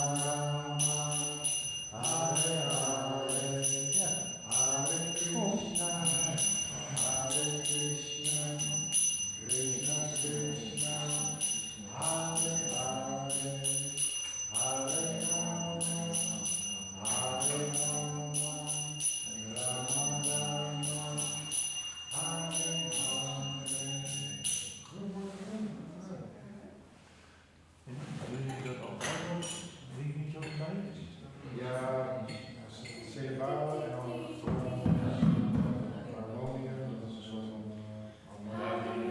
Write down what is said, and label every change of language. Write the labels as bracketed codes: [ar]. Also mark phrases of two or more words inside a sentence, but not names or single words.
[sa] Rama, Hare Hare, Hare Krishna, Hare Krishna, Krishna Krishna, Hare Hare, Hare Rama, Hare Rama, Rama Rama, Hare [nl] Doen jullie dat altijd? Wie niet zo bij? Ja, celebraal en dan harmonium, dat is een soort van harmonie.